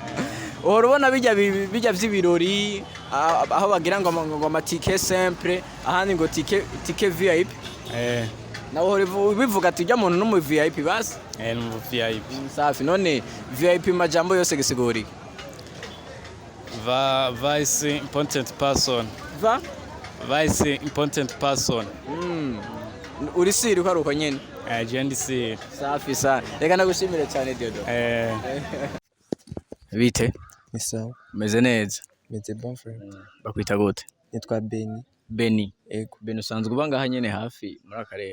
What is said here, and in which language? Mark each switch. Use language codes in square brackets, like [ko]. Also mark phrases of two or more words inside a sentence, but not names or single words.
[rn] Uhora ubona bijya vy'ibirori aho bagira ngo amatike simple ahandi ngo tike VIP. Naho bivuga ati ujya muntu no mu VIP basi? Mu VIP. Safi. None VIP majambo yose gisigura iki? [en] Vice important person. Vice important person. [rn] Uri siri ko ari uko nyene? Je ndi siri. [sw] Safi sana. [rn] Reka nagushimire cyane Diodo. Bite? Ni sawa. Meze neza? Meze [fr] bon frère. [rn] Bakwita gute? Nitwa Beni. Beni. Ego. Beni usanzwe uba ngaha nyene hafi muri akarere?